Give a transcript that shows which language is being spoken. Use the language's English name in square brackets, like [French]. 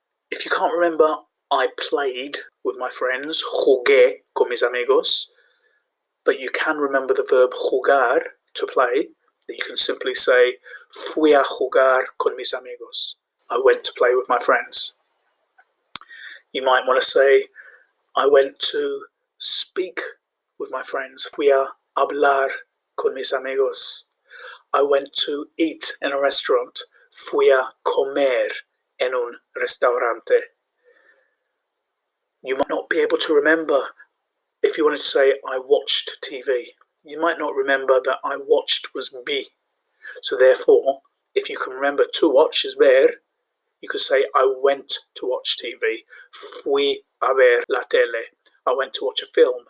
[English] If you can't remember I played with my friends, [Spanish] jugué con mis amigos, [English] but you can remember the verb jugar, to play, that you can simply say [Spanish] fui a jugar con mis amigos. [English] I went to play with my friends. You might want to say I went to speak with my friends. [Spanish] Fui a hablar con mis amigos. [English] I went to eat in a restaurant. [Spanish] Fui a comer en un restaurante. [English] You might not be able to remember if you wanted to say I watched TV. You might not remember that I watched was vi. So therefore, if you can remember to watch is ver, you could say I went to watch TV. [Spanish] Fui a ver la tele. [English] I went to watch a film.